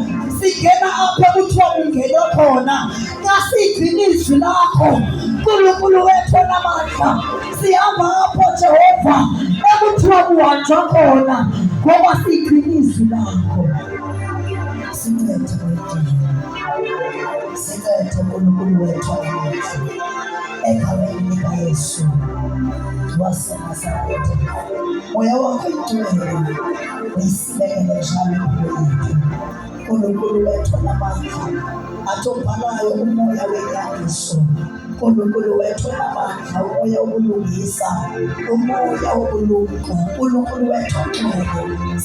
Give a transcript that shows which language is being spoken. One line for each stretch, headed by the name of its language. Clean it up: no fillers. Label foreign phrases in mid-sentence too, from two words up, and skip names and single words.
Zulu: Singena apha kuthiwa ungene khona, kasigcine izwi lakho. uNkulunkulu wethu onamandla, sihamba apho Jehova ekuthiwa kuhanjwa khona, ngoba sigcine izwi lakho. Singete singete uNkulunkulu wethu onamandla, egameni likaYesu waseNazaretha. Moya wakho ingcwele uyisibekele njalo impilo yethu. uNkulunkulu wethu onamandla, athi obhalayo umoya wenyaniso, uNkulunkulu wethu onamandla, umoya wokulungisa, umoya wobulumko, uNkulunkulu wethu ongcwele.